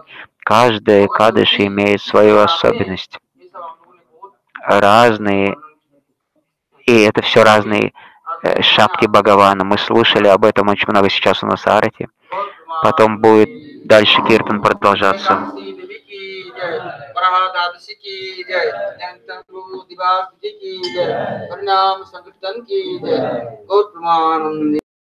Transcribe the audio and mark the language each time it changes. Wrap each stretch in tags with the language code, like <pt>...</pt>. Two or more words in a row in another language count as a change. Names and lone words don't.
<ru>Каждая Экадаши имеет свою особенность. Разные, и это все разные шакти Бхагавана. Мы слушали об этом очень много сейчас у нас в Арати. Потом будет дальше киртан продолжаться.</ru> <hi>Вараха-двадаши की जय, दिवास की जय, परिणाम संकीर्तन की जय, गौर प्रमानंद।</hi>